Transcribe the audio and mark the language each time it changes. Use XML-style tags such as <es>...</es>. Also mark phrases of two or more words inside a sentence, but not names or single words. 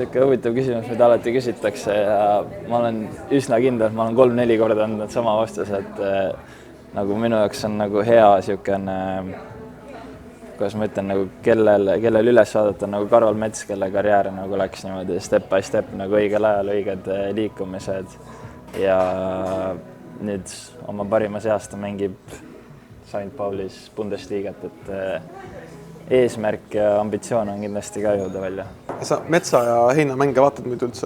<et>niisugune huvitav küsimus, mida alati küsitakse ja ma olen üsna kindel, et ma olen 3-4 korda andnud sama vastuse, et nagu minu jaoks on nagu hea niisugune, kuidas ma ütlen, nagu kellel üles vaadata nagu Karol Mets, kelle karjäär nagu läks niimoodi</et> <en>step by step</en> <et>nagu õigel ajal, õiged liikumised. Ja nüüd oma parimas east ta mängib St. Paulis Bundesliigat, et eesmärk ja ambitsioon on kindlasti ka jõuda välja. Sa Metsa ja Heina mänge vaatad nüüd üldse?</et>